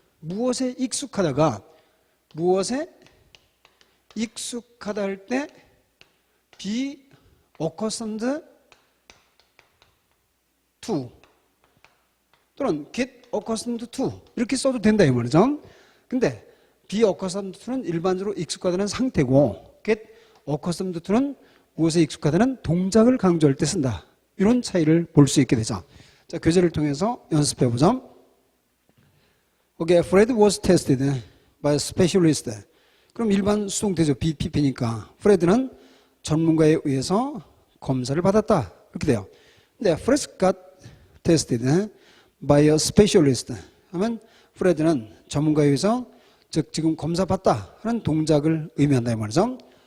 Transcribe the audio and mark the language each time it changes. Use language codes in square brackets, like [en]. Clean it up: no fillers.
[ko] 무엇에 익숙하다가 무엇에 익숙하다 할 때 [en] be accustomed to [ko] 또는 [en] get accustomed to [ko] 이렇게 써도 된다 이 말이죠. 근데 [en] be accustomed to [ko] 는 일반적으로 익숙하다는 상태고 [en] get accustomed to [ko] 는 무엇에 익숙하다는 동작을 강조할 때 쓴다. 이런 차이를 볼 수 있게 되죠. 자, 교재를 통해서 연습해 보죠. [en] Okay, Fred was tested by a specialist. [ko] 그럼 일반 수동태죠. be, pp니까 프레드는 전문가에 의해서 검사를 받았다 이렇게 돼요. 근데 [en] Fred got tested by a specialist [ko] 하면 프레드는 전문가에 의해서 즉 지금 검사받다 하는 동작을 의미한다 이 말이죠.